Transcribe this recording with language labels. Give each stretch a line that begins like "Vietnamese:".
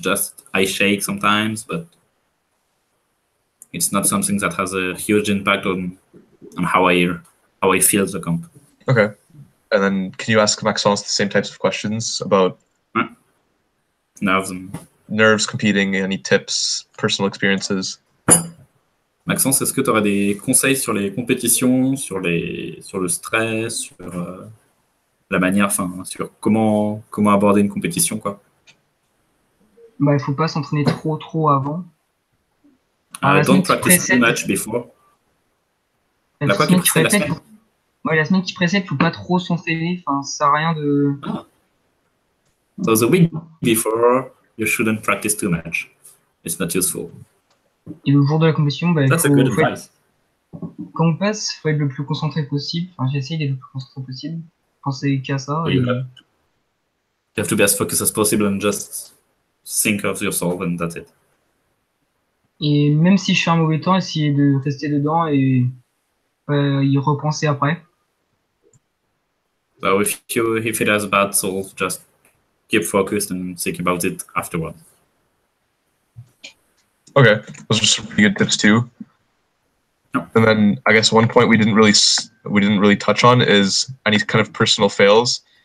English: Just I shake sometimes, but it's not something that has a huge impact on how I feel the comp. Okay. And then can you ask Maxence the same types of questions about nerves competing, any tips, personal experiences?
French: Maxence, est-ce que tu aurais des conseils sur les compétitions, sur le stress, sur la manière, enfin, sur comment aborder une compétition, quoi? Bah, il faut pas s'entraîner trop avant.
English: Don't practice too much before.
French: La semaine qui précède, faut pas trop s'entraîner. Enfin, ça sert à rien de.
English: So the week before, you shouldn't practice too much. It's not useful.
French: Et le jour de la compétition, bah, quand on passe, il faut être le plus concentré possible. Enfin, j'essaye d'être le plus concentré possible. penser qu'à ça.
English: So you have to be as focused as possible and just think of your solve, and that's it.
French: Et même si je fais un mauvais temps, essayer de rester dedans et y repenser après.
English: So if it has a bad solve, just keep focused and think about it afterward. Okay, those are some pretty good tips too. No. And then I guess one point we didn't really touch on is any kind of personal fails.